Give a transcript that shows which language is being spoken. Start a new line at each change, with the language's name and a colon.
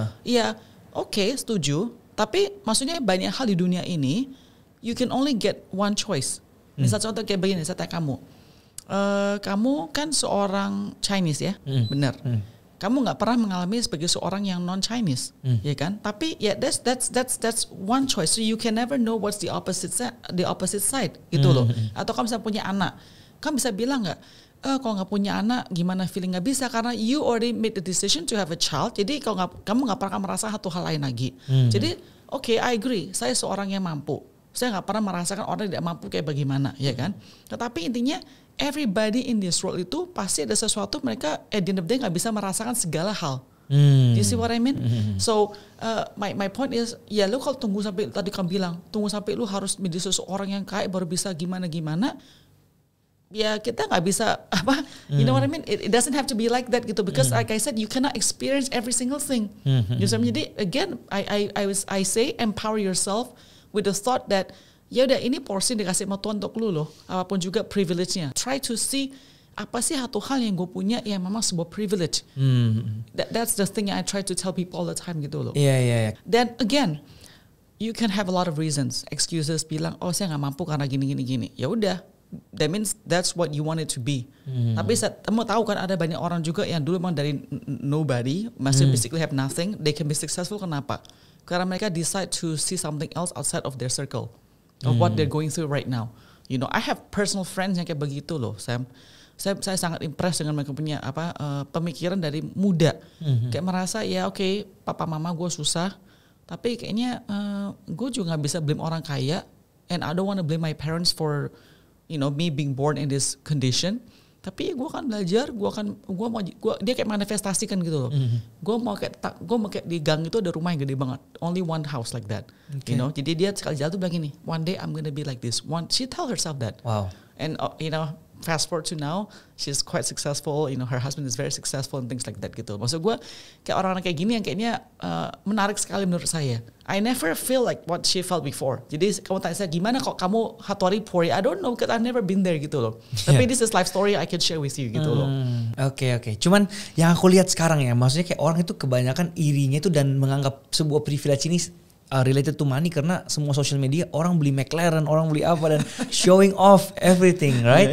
Indonesian: Iya, oke, setuju. Tapi maksudnya banyak hal di dunia ini
English: you can only get one choice.
Indonesian: Misal contoh kayak begini, saya tanya kamu, kamu kan seorang Chinese ya, benar? Kamu nggak pernah mengalami sebagai seorang yang non Chinese, ya kan? Tapi ya
English: that's one choice. So you can never know what's the opposite side
Indonesian: gitu loh. Atau kamu bisa punya anak, kamu bisa bilang nggak? Kalau nggak punya anak, gimana feeling? Nggak bisa karena
English: you already made the decision to have a child.
Indonesian: Jadi kalau kamu nggak pernah merasa satu hal lain lagi. Jadi
English: okay, I agree.
Indonesian: Saya seorang yang mampu. Saya nggak pernah merasakan orang tidak mampu kayak bagaimana, ya kan? Tetapi intinya
English: everybody in this world
Indonesian: itu pasti ada sesuatu mereka
English: at the end of the day
Indonesian: nggak bisa merasakan segala hal.
English: You see what I mean? So my point is,
Indonesian: ya lu kalau tunggu sampai tadi kamu bilang tunggu sampai lu harus menjadi seseorang yang kaya baru bisa gimana. Ya kita nggak bisa apa,
English: you know what I mean? It doesn't have to be like that gitu, because like I said, you cannot experience every single thing.
Indonesian: Jadi
English: again, I say empower yourself with the thought that
Indonesian: ya udah ini porsi dikasih sama Tuhan untuk lu loh, apapun juga privilege-nya.
English: Try to see
Indonesian: apa sih satu hal yang gue punya yang memang sebuah privilege.
English: That's the thing I try to tell people all the time
Indonesian: gitu loh. Iya.
English: Then again, you can have a lot of reasons, excuses,
Indonesian: bilang oh saya nggak mampu karena gini. Ya udah,
English: that means that's what you want it to be.
Indonesian: Tapi kamu tahu kan ada banyak orang juga yang dulu memang dari nobody, masih
English: basically have nothing, they can be successful.
Indonesian: Kenapa? Karena mereka
English: decide to see something else outside of their circle, of what they're going through right now. You know, I have personal friends
Indonesian: yang kayak begitu loh,
English: Sam.
Indonesian: Saya sangat impressed dengan mereka punya pemikiran dari muda. Kayak merasa ya oke, papa mama gue susah, Tapi kayaknya gue juga nggak bisa blame orang kaya,
English: and I don't want to blame my parents for me being born in this condition.
Indonesian: Tapi gue akan belajar, dia kayak manifestasikan gitu loh. Gue mau kayak di gang itu ada rumah yang gede banget,
English: only one house like that.
Indonesian: Jadi dia sekali jalan tuh bilang gini,
English: one day I'm gonna be like this. She tell herself that. Wow. And fast forward to now, she's quite successful. Her husband is very successful and things like that gitu.
Indonesian: Maksud gue kayak orang-orang kayak gini yang kayaknya menarik sekali menurut saya.
English: I never feel like what she felt before.
Indonesian: Jadi kamu tanya saya gimana kok kamu hatori pori?
English: I don't know because I've never been there
Indonesian: gitu loh.
English: Tapi this is life story I can share with you gitu loh.
Indonesian: Oke. Cuman yang aku lihat sekarang ya, maksudnya kayak orang itu kebanyakan irinya itu dan menganggap sebuah privilege ini
English: related to money
Indonesian: karena semua social media orang beli McLaren, orang beli apa dan
English: showing off everything, right?